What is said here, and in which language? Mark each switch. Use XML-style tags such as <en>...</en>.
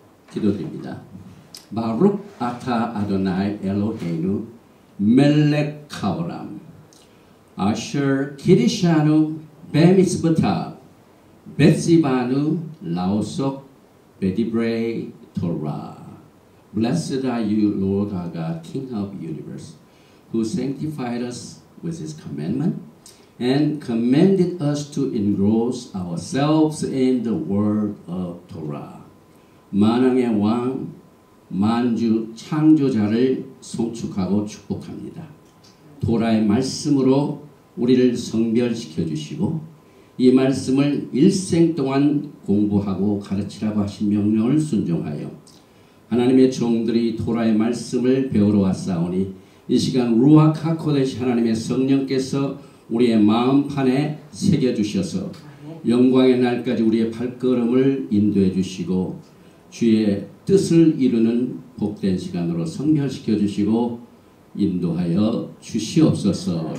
<ko>기도드립니다.</ko> <he>바룩 아타 아도나이 엘로헤이누 멜렉 카오람 아셔 키리샤누 베미스부타 베시바누 라오속 베디브레이 토라.</he> <en>Blessed are you, Lord our God, King of the universe, who sanctified us with his commandment and commanded us to engross ourselves in the word of Torah.</en> <ko>만왕의 왕, 만주 창조자를 송축하고 축복합니다. 도라의 말씀으로 우리를 성별시켜 주시고 이 말씀을 일생 동안 공부하고 가르치라고 하신 명령을 순종하여 하나님의 종들이 토라의 말씀을 배우러 왔사오니 이 시간</ko> <he>루아카 하코데시</he> <ko>하나님의 성령께서 우리의 마음판에 새겨주셔서 영광의 날까지 우리의 발걸음을 인도해 주시고 주의 뜻을 이루는 복된 시간으로 성결시켜 주시고 인도하여 주시옵소서.</ko>